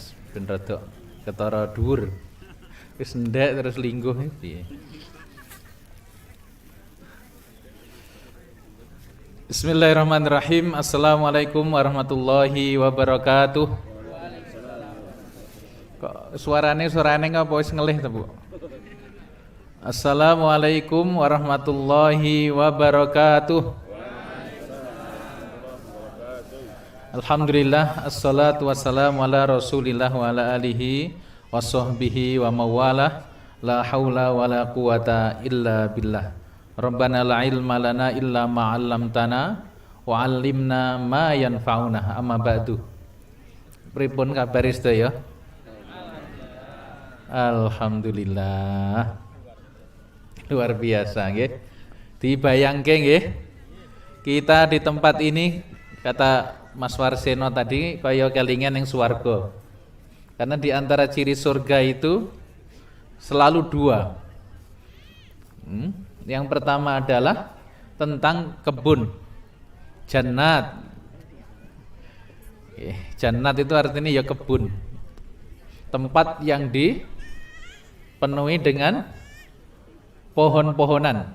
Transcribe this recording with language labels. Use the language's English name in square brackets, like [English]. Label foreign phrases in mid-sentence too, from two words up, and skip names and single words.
[Javanese] ben rada ketara dhuwur. Wis ndek terus lingguh piye. [Arabic] بسم الله الرحمن الرحيم. السلام عليكم ورحمة الله وبركاته. [Javanese] Kok suarane apa wis ngelih ta, Bu? [Arabic] السلام عليكم ورحمة الله وبركاته. الحمد لله، والصلاة والسلام على رسول الله وعلى آله وصحبه ومن والاه. لا حول ولا قوة إلا بالله. ربنا لا علم لنا إلا ما علمتنا وعلمنا ما ينفعنا. أما بعد. [Javanese] Pripun kabar sedaya? Alhamdulillah. Luar biasa nggih. Dibayangke nggih. [Indonesian] Kita di tempat ini kata Mas Warseno tadi [Javanese] kaya kelingan [Indonesian] yang swarga. Karena di antara ciri surga itu selalu dua. Yang pertama adalah tentang kebun, jannat. Jannat itu artinya ya kebun, tempat yang dipenuhi dengan pohon-pohonan.